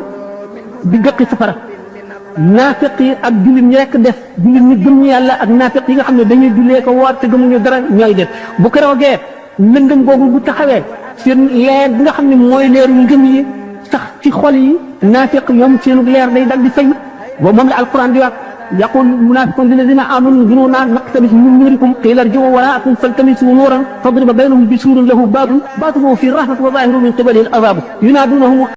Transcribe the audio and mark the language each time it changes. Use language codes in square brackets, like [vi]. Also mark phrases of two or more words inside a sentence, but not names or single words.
[wo] di gëqi safara naafiq yi ak jullit ñi rekk def jullit ñi gëm ñu yàlla ak naafiq yi nga xam ne dañuy jullee ko woor te gëmuñu dara ñooy def bu keroogee lëndëm googu bu taxawee seen leer bi nga xam ne mooy leeru ngëm yi sax ci xol yi naafiq ñoom seen leer day dal di fay ba moom la alquran di wax [ar] يقول المنافقون للذين آمنوا انظرونا نقتبس من نوركم قيل ارجعوا وراءكم فالتمسوا نورا فاضرب بينهم بسور له باب باطنه فيه الرحمة وظاهره من قبله العذاب ينادونهم